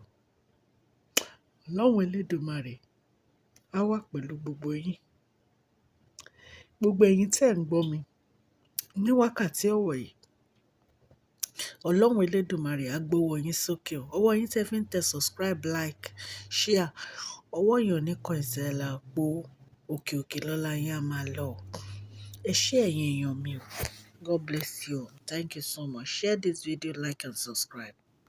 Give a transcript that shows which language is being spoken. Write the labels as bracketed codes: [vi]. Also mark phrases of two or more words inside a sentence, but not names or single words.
[yo] Ọlọ́run Elédùmarè á wà pẹ̀lú gbogbo yín. Gbogbo ẹ̀yin tí ẹ̀ ń gbọ́ mi ní wákàtí ọ̀wọ̀ yìí, Ọlọ́run Elédùmarè á gbọ́wọ́ yín sókè o. Ọwọ́ yín tẹ́ fi ń tẹ [en] subscribe, like, share. [yo] Ọwọ́ yín ò ní kan ìsàlẹ̀ àpò. Òkè òkè lọ́lá yín á máa lọ. Ẹ ṣé ẹ̀yin èèyàn mi o. [en] God bless you. Thank you so much. Share this video, like and subscribe.